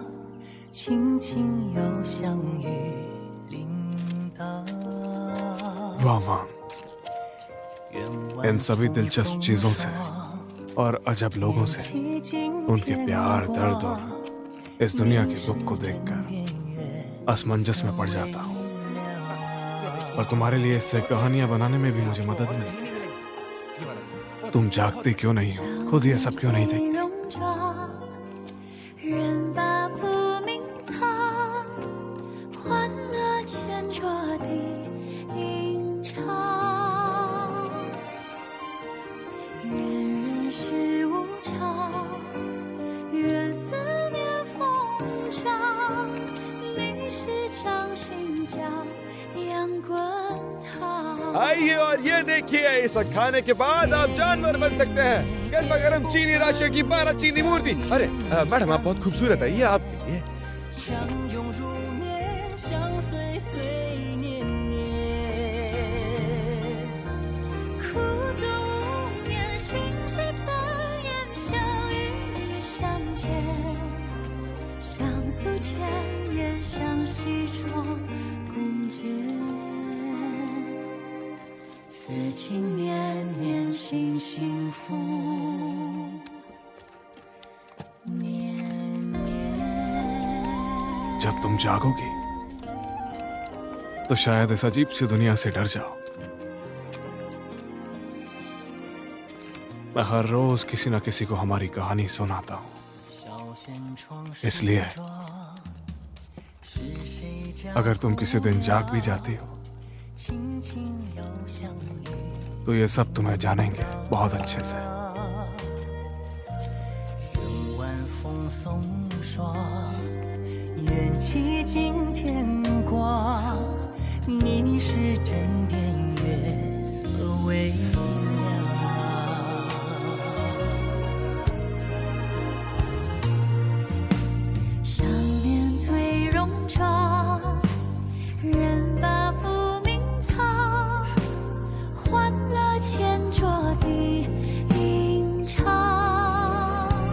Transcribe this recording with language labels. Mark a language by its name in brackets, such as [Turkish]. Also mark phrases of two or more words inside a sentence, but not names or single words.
[Chinese] 轻轻又相遇铃铛。 [Hindi] वाह वाह, इन सभी दिलचस्प चीजों से और अजब लोगों से, उनके प्यार, दर्द और इस दुनिया के दुख को देखकर असमंजस में पड़ जाता हूँ। और तुम्हारे लिए इससे कहानियां बनाने में भी मुझे मदद मिलती है। तुम जागती क्यों नहीं हो? खुद ये सब क्यों नहीं देखती? [Chinese] 人把浮名藏，换了前桌的吟唱。愿人世无常，愿思念风长。你是掌心角，阳滚烫。 [Hindi] आइए और ये देखिए, इसे खाने के बाद आप जानवर बन सकते हैं। गर्मा गर्म चीनी राशियों की 12 चीनी मूर्ति। अरे मैडम, आप बहुत खूबसूरत है, ये आपके लिए। [Chinese] 岁年年。苦涩无眠，心事怎言？想与你相见，像诉前言，像西窗共剪。此情绵绵，心幸福绵绵。 [Hindi] जब तुम जागोगी तो शायद इस अजीब सी दुनिया से डर जाओ। मैं हर रोज किसी न किसी को हमारी कहानी सुनाता हूँ, इसलिए अगर तुम किसी दिन जाग भी जाती हो तो ये सब तुम्हें जानेंगे बहुत अच्छे से। [Chinese] 晚风送霜，缘起惊天光。你是枕边月色微凉。少年褪戎装，人把浮名藏，换了前桌的吟唱。